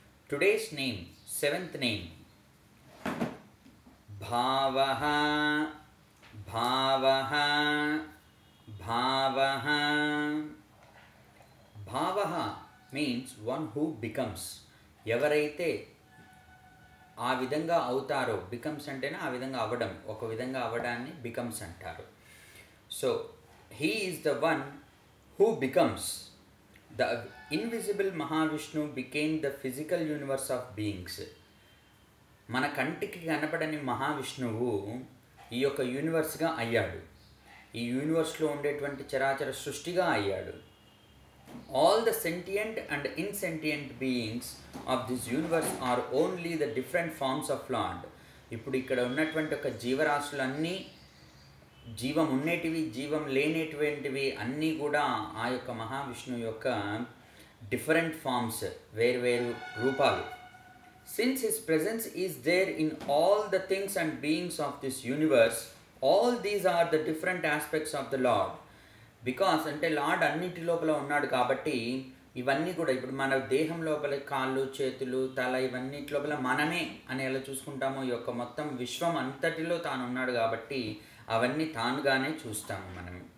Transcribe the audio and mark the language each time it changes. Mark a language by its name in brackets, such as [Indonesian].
[English] Today's name, seventh name, Bhavaha, Bhavaha, Bhavaha. Bhavaha means one who becomes. [Telugu] ఎవరైతే ఆ విధంగా అవుతారో, బికమ్స్ అంటేనే ఆ విధంగా అవ్వడం, ఒక విధంగా అవ్వడాన్ని బికమ్స్ అంటారు. [English] So he is the one who becomes. The invisible Mahavishnu became the physical universe of beings. [Telugu] మన కంటికి కనపడని మహావిష్ణువు ఈ యొక్క యూనివర్స్గా అయ్యాడు. ఈ యూనివర్స్లో ఉండేటువంటి చరాచర సృష్టిగా అయ్యాడు. [English] All the sentient and insentient beings of this universe are only the different forms of Lord. [Telugu] ఇప్పుడు ఇక్కడ ఉన్నటువంటి ఒక జీవరాశులన్నీ, జీవం ఉండేటివి, జీవం లేనేటువంటివి అన్నీ కూడా ఆ యొక్క మహావిష్ణువు యొక్క డిఫరెంట్ ఫార్మ్స్, వేరు రూపాలు. [English] Since his presence is there in all the things and beings of this universe, all these are the different aspects of the Lord. [Telugu] Because అంటే లార్డ్ అన్నింటి లోపల ఉన్నాడు కాబట్టి ఇవన్నీ కూడా ఇప్పుడు మన దేహం లోపల కాళ్ళు, చేతులు, తల ఇవన్నిటి లోపల మనమే అని ఎలా చూసుకుంటామో ఈ యొక్క మొత్తం విశ్వం అంతటిలో తాను ఉన్నాడు కాబట్టి అవన్నీ తానుగానే చూస్తాము మనం.